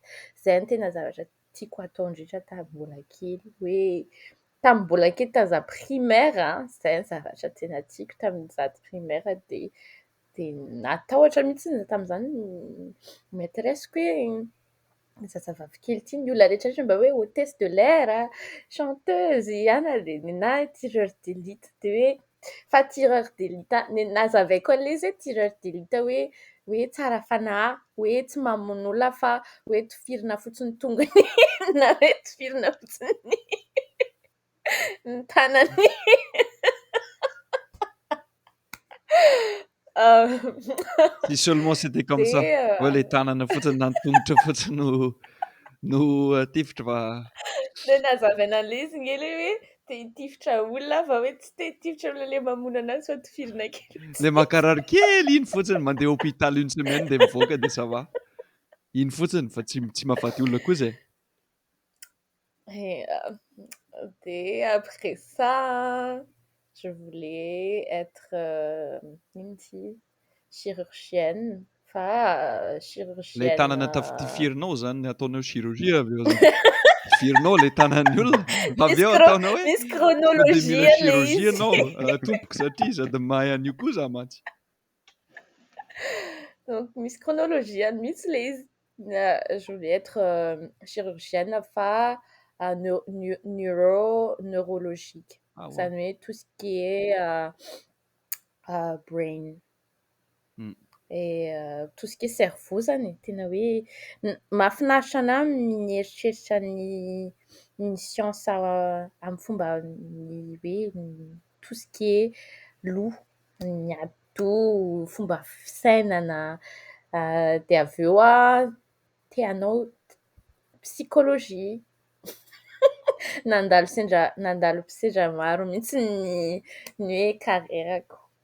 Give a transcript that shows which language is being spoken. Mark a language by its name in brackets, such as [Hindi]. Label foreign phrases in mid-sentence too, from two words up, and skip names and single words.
[Malagasy] Zay no tena zavatra tiako atao indrindra tamin'ny mbola kely hoe tamin'ny mbola kely tany za primaire zay ny zavatra tena tiako tamin'ny za primaire de natahotra mihitsy tamin'izany maîtresse-ko hoe zazavavy kely ity ny olona rehetrarehetra mba hoe [French] hôtesse de l'air chanteuse [Malagasy] na [French] tireur d'élite [Malagasy] de hoe fa [French] tireur d'élite [Malagasy] nazavaiko an'le izy hoe [French] tireur d'élite [Malagasy] hoe tsara fanahy hoe tsy mamono olona fa hoe tifirina fotsiny tongony na hoe tifirina fotsiny ny tanany. [French] Si seulement c'était comme ça. [Malagasy] Ouais, les tanana fotsiny na ny tongotra fotsiny no tifitra fa Le nazavaina an'le izy nge le hoe te hitifitra olona fa hoe tsy te hitifitra olona le mamono anazy fa tifirina kely. le makarary kely iny fotsiny mandeha hôpitaly [French] une semaine [Malagasy] de mivoaka de [French] ça va. [Malagasy] Iny fotsiny fa tsy mahafaty olona koa zay. [French] Et après ça, je voulais être chirurgienne. [Malagasy] Le tanana tifirinao zany ataonao chirurgie avy eo zany. Tifirinao le tanan'ny olona avy eo ataonao hoe misy sao de chronologie mila le chirurgie izy. ianao tompoko satria sady mahay an'io koa za mantsy. Donc misy chronologie mihitsy le izy. [French] Je voulais être chirurgienne neurologique. Ah ouais. Ça met tout ce qui est brain. Et tout ce qui est cerveau [Malagasy] zany tena hoe mahafinaritra anahy mieritreritra ny ny science amin'ny fomba ny hoe [French] tout ce qui est [Malagasy] loha, ny ado, fomba fisainana, dia avy eo te hanao psychologie. Nandalo mpisedra maro mihitsy ny hoe carrièrako.